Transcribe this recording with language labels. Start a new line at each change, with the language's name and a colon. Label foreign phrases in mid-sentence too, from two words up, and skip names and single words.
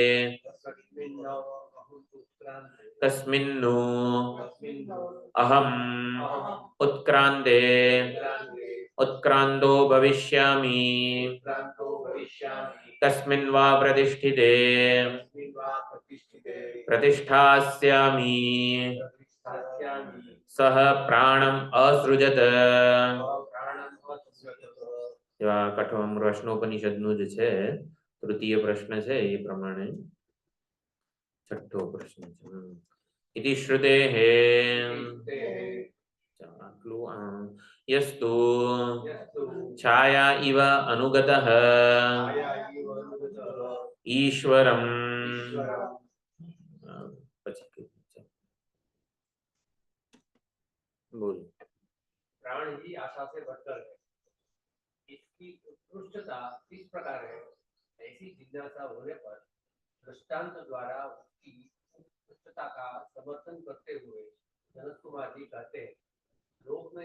Sanskrit: तस्मिन्नु अहम् उत्क्रान्ते उत्क्रान्तो भविष्यामि तस्मिन् वा प्रतिष्ठिते प्रतिष्ठास्यामि सह प्राणम् असृजत.
Gujarati: એવા કઠોમ પ્રશ્નોપનિષદનું જ છે તૃતીય પ્રશ્ન છે એ પ્રમાણે છઠ્ઠો પ્રશ્ન છે.
Sanskrit: ઇતિ શ્રુતેઃ આટલું યસ્તુ છાયા ઇવ અનુગતઃ
Hindi: ईश्वरम बोल. प्राण ही आशा से बढ़कर है, इसकी उत्कृष्टता किस प्रकार है, ऐसी जिज्ञासा होने पर दृष्टांत द्वारा उसकी उत्कृष्टता का समर्थन करते हुए जनक कुमार जी कहते हैं, लोक में